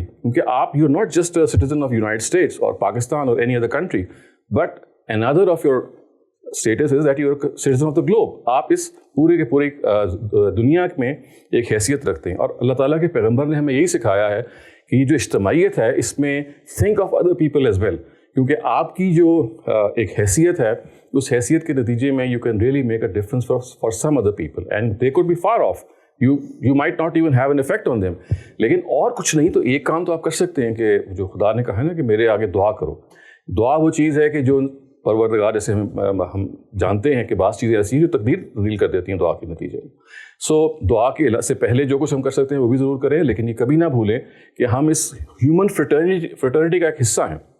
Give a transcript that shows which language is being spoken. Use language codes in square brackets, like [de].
[ur] کیونکہ آپ [en] You are not just a citizen of United States اور پاکستان اور any other country, but another of your status is that you are a citizen of the globe. [ur] آپ اس پوری کے پوری دنیا میں ایک حیثیت رکھتے ہیں. اور اللہ تعالیٰ کے پیغمبر نے ہمیں یہی سکھایا ہے کہ یہ جو اجتماعیت ہے اس میں [en] think of other people as well. [ur] کیونکہ آپ کی جو ایک حیثیت ہے, اس حیثیت کے نتیجے میں [en] you can really make a difference for some other people and they could be far off. You might not even have an effect on them. [ur] لیکن اور کچھ نہیں تو ایک کام تو آپ کر سکتے ہیں کہ جو خدا نے کہا ہے نا کہ میرے آگے دعا کرو. دعا وہ چیز ہے کہ جو پروردگار, جیسے ہم جانتے ہیں کہ بعض چیزیں ایسی ہیں جو تقدیر تبدیل کر دیتی ہیں دعا کے نتیجے میں. سو دعا کے سے پہلے جو کچھ ہم کر سکتے ہیں وہ بھی ضرور کریں, لیکن یہ کبھی نہ بھولیں کہ ہم اس ہیومن فریٹرنیٹی کا ایک حصہ ہیں.